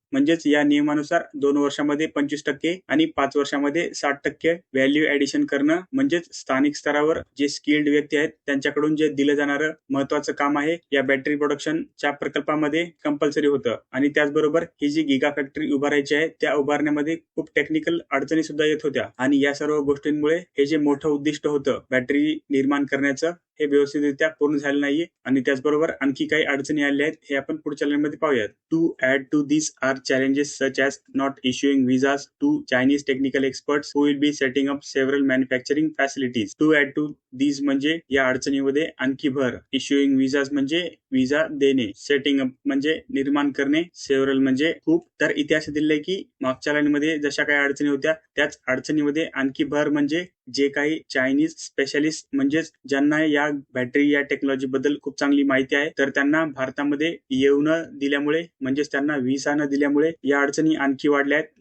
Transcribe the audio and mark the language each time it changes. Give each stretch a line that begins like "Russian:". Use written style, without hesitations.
Marathi: म्हणजेच या नियमानुसार 2 वर्षामध्ये 25% आणि 5 वर्षामध्ये 60% व्हॅल्यू ॲडिशन करणं म्हणजेच स्थानिक स्तरावर जे स्किल्ड व्यक्ती आहेत त्यांच्याकडून जे दिलं जाणारं महत्वाचं काम आहे या बॅटरी प्रोडक्शनच्या प्रकल्पामध्ये कंपल्सरी होतं. आणि त्याचबरोबर ही जी गिगा फॅक्टरी उभारायची आहे त्या उभारण्यामध्ये खूप टेक्निकल अडचणी सुद्धा येत होत्या आणि या सर्व गोष्टींमुळे हे जे मोठं उद्दिष्ट होतं बॅटरी निर्माण करण्याचं हे व्यवस्थितरित्या पूर्ण झाले नाहीये. आणि त्याचबरोबर आणखी काही अडचणी आल्या आहेत हे आपण पुढच्या लाईन मध्ये पाहूयात.
English: To add to this are challenges such as not issuing visas to Chinese technical experts who will be setting up several manufacturing facilities. To add to these
Marathi: म्हणजे या अडचणीमध्ये आणखी भर.
English: Issuing visas
Marathi: म्हणजे विजा देणे. सेटिंग अप म्हणजे निर्माण करणे. सेव्हरल म्हणजे खूप. तर इथे असं दिलंय की मागच्या लाईन मध्ये जशा काही अडचणी होत्या त्याच अडचणीमध्ये आणखी भर म्हणजे जे काही चायनीज स्पेशलिस्ट म्हणजेच ज्यांना या बॅटरी या टेक्नॉलॉजी बद्दल खूप चांगली माहिती आहे तर त्यांना भारतामध्ये येऊ न दिल्यामुळे म्हणजेच त्यांना व्हिसा न दिल्यामुळे या अडचणी आणखी वाढल्या आहेत.